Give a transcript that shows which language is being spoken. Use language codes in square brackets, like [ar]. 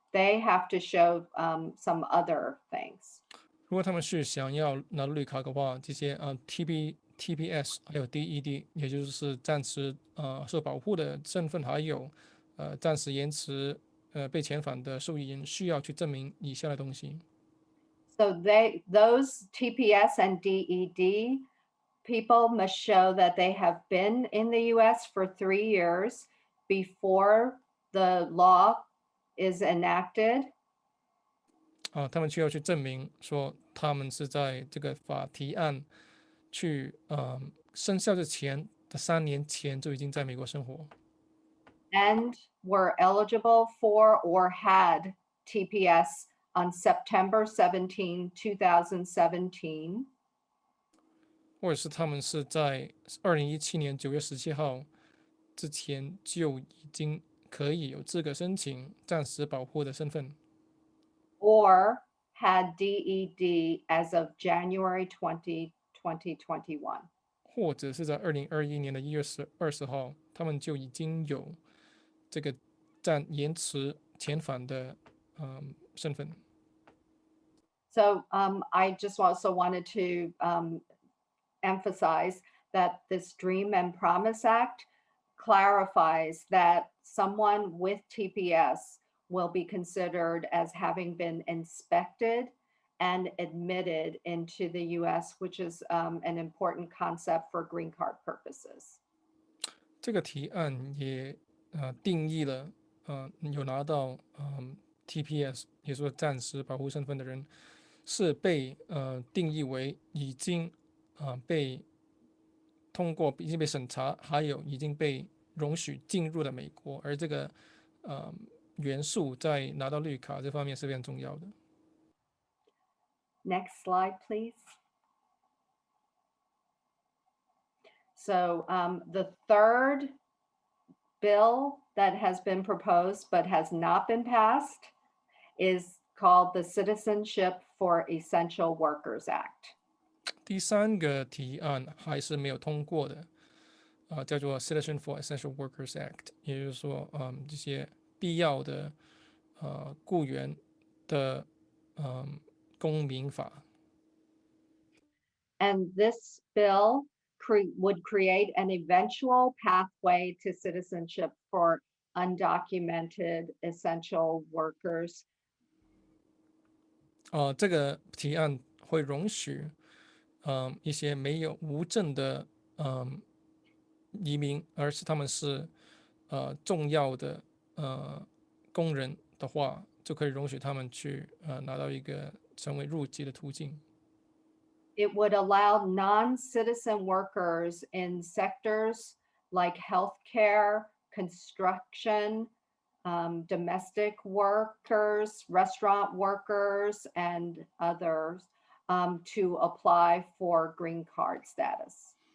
[en] They have to show some other things. [zh] 如果他们是想要拿绿卡的话，这些TPS 还有 DED， 也就是暂时受保护的身份，还有暂时延迟被遣返的受益人，需要去证明以下的东西。 [en] So those TPS and DED people must show that they have been in the US for 3 years before the law is enacted. [zh] 他们需要去证明说他们是在这个法提案去生效之前的3年前就已经在美国生活。 [en] And were eligible for or had TPS on September 17, 2017. [zh] 或者是他们是在2017年9月17号之前就已经可以有资格申请暂时保护的身份。 [en] Or had DED as of January 20, 2021. [zh] 或者是在2021年的1月20号，他们就已经有这个延迟遣返的身份。 [en] So I just also wanted to emphasize that this Dream and Promise Act clarifies that someone with TPS will be considered as having been inspected and admitted into the US, which is an important concept for green card purposes. [zh] 这个提案也定义了有拿到TPS，也就是说暂时保护身份的人，是被定义为已经被通过已经被审查，还有已经被容许进入了美国，而这个元素在拿到绿卡这方面是非常重要的。 [en] Next slide, please. So the third bill that has been proposed but has not been passed is called the Citizenship for Essential Workers Act. [zh] 第三个提案还是没有通过的，叫做 Citizenship for Essential Workers Act， 也就是说，这些必要的雇员的公民法。 [en] And this bill would create an eventual pathway to citizenship for undocumented essential workers. [zh] 这个提案会容许一些没有无证的移民，而是他们是重要的工人的话，就可以容许他们去拿到一个成为入籍的途径。 [en] It would allow non-citizen workers in sectors like healthcare, construction, domestic workers, restaurant workers, and others to apply for green card status.